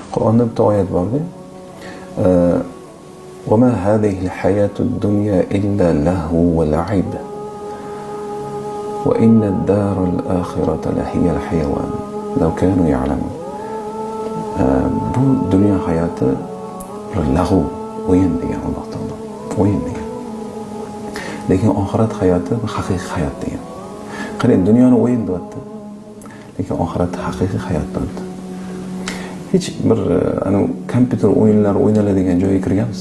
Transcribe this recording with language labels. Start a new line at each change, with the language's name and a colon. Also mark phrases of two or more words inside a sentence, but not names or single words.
Uzbek: Qur'onda bitta oyat borda
Arabic: وَمَا هَذِهِ الْحَيَاةُ الدُّنْيَا إِلَّا لَهْوٌ وَلَعِبٌ وَإِنَّ الدَّارَ الْآخِرَةَ لَهِيَ الْحَيَوَانُ لَوْ كَانُوا يَعْلَمُونَ.
Uzbek: Bu dünya hayatı lag'u, o'yin degan Alloh taolo. O'yin degan. Lekin oxirat hayoti haqiqiy hayot degan. Qarang, dunyoni o'yin deyapti. Lekin oxirat haqiqiy hayot deyapti. Hech bir kompyuter o'yinlari o'ynaladigan joyga kirganmiz.